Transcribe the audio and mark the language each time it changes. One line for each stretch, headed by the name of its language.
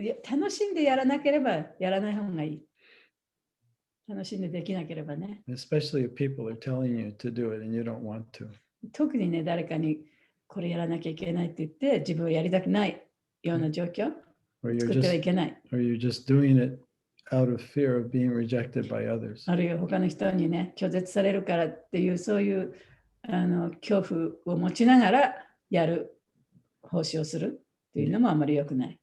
Japanese: 楽しんでやらなければやらない方がいい。楽しんでできなければね。
English: Especially if people are telling you to do it and you don't want to.
Japanese: 特にね、誰かにこれやらなきゃいけないって言って、自分はやりたくないような状況を作ってはいけない。
English: Or you're just doing it out of fear of being rejected by others.
Japanese: あるいは他の人にね、拒絶されるからっていう、そういう恐怖を持ちながらやる奉仕をするっていうのもあまり良くない。